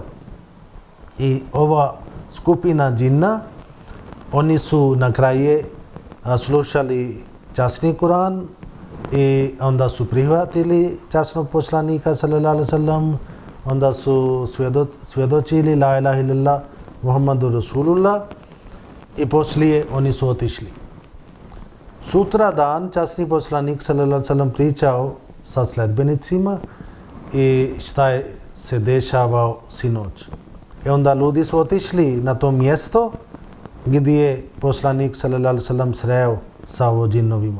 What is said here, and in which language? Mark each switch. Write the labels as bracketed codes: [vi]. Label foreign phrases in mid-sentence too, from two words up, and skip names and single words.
[bs] I ova skupina džinna, oni su na kraju slušali časni Kur'an i onda su prihvatili časnog poslanika [ar] صلى الله عليه وسلم, [bs] onda su svjedočili [ar] لا إله إلا الله محمد رسول الله [bs] i poslije oni su otišli. Sutra dan časni poslanik [ar] صلى الله عليه وسلم [bs] pričao sa sledbenicima i šta je se dešavao sinoć. I onda ljudi su otišli na to mjesto gdje je poslanik [ar] صلى الله عليه وسلم [bs] sreo sa ovo džinovima.